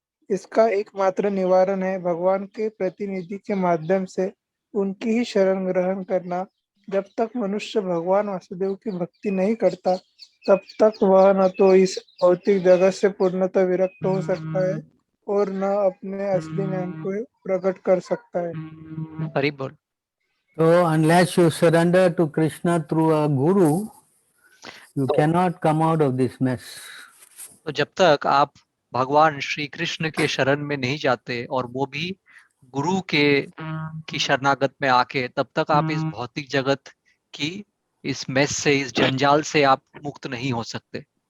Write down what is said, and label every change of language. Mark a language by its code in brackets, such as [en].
[hi] इसका एकमात्र निवारण है भगवान के प्रतिनिधि के माध्यम से उनकी ही शरण ग्रहण करना। जब तक मनुष्य भगवान वासुदेव की भक्ति नहीं करता तब तक वह न तो इस भौतिक जगत से पूर्णतः विरक्त हो सकता है और न अपने असली ज्ञान को प्रकट कर सकता है। हरि बोल। [en] So unless you surrender to Krishna through a guru, you cannot come out of this mess. [hi] तो जब तक आप भगवान श्री कृष्ण के शरण में नहीं जाते और वो भी गुरु की शरणागत में आके, तब तक आप इस भौतिक जगत की इस मेस से, इस जंजाल से आप मुक्त नहीं हो सकते।